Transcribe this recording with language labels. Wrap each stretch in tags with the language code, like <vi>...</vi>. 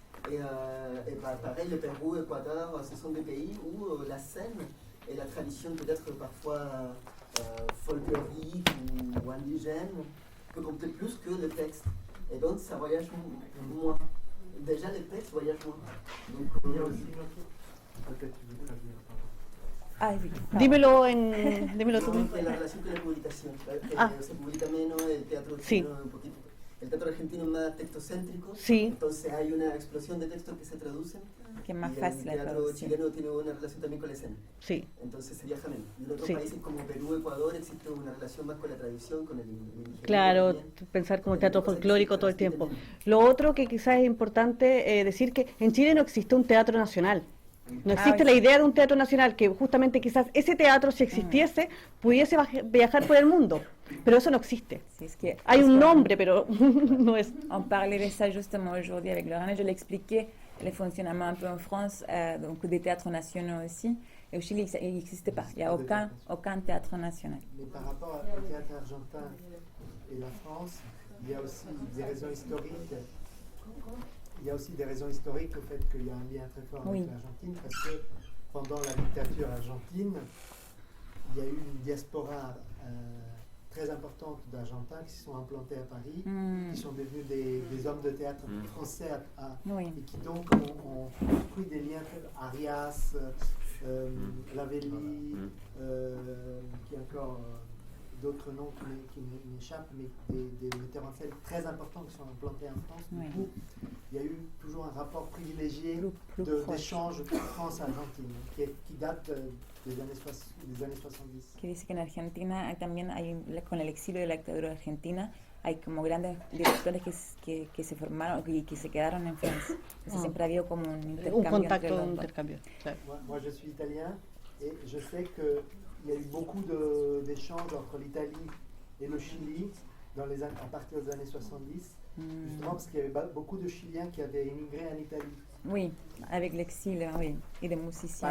<fr>Et pareil, le Pérou, l'Équateur, ce sont des pays où la scène et la tradition peut-être parfois folklorique ou indigène peut compter plus que le texte. Et donc ça voyage moins. Déjà les textes voyagent moins. Donc, Il y a aussi une autre... Peut-être tu veux traduire. Ah oui.</fr> <es>Dímelo tú. la relación con la publicación. Se publica menos, el teatro Sí. chino un poquito. El teatro argentino es más textocéntrico. Sí. Entonces hay una explosión de textos que se traducen. Que es más y fácil la el teatro traducción. chileno tiene una relación también con la escena. Sí. Entonces se viaja menos. Y en otros Sí. países como Perú, Ecuador, existe una relación más con la tradición, con el indigenismo Claro, también. pensar como teatro folclórico todo el tiempo. Lo otro que quizás es importante decir que en Chile no existe un teatro nacional. No existe la idea de un teatro nacional, que justamente quizás ese teatro, si existiese, pudiese viajar por el mundo. Pero eso no existe.</es> <fr>C'est ce qui est-</fr> <es>Hay un</es> <fr>qu'on-</fr> <es>nombre, pero no es.</es> <fr>On parlait de ça justement aujourd'hui avec Lorraine. Je l'expliquais, le fonctionnement un peu en France, donc des théâtres nationaux aussi. Et au Chili, il n'existe pas. Il n'y a aucun théâtre national. Mais par rapport au théâtre argentin et la France, il y a aussi des raisons historiques. Il y a aussi des raisons historiques au fait qu'il y a un lien très fort avec Oui. l'Argentine, parce que pendant la dictature argentine, il y a eu une diaspora très importante d'Argentins qui se sont implantés à Paris, qui sont devenus des hommes de théâtre français Oui. et qui donc ont construit des liens, Arias, Lavelli, qui encore d'autres noms qui m'échappent, mais des metteurs en scène très importants qui sont implantés en France. Oui. Du coup, il y a eu toujours un rapport privilégié Plus proche. d'échange France-Argentine qui date des années 70.</fr> <es>Que dice que en Argentina también hay, con el exilio de la dictadura argentina, hay como grandes directores que se formaron y que se quedaron en Francia. Entonces siempre ha habido como un intercambio. Un contacto, un dos. intercambio. Claro.</es> <fr>Moi, je suis italien et je sais qu'il y a eu beaucoup d'échanges entre l'Italie et le Chili à partir des années 70, justement parce qu'il y avait beaucoup de Chiliens qui avaient immigré en Italie. Oui, avec l'exil, oui, et des musiciens</fr>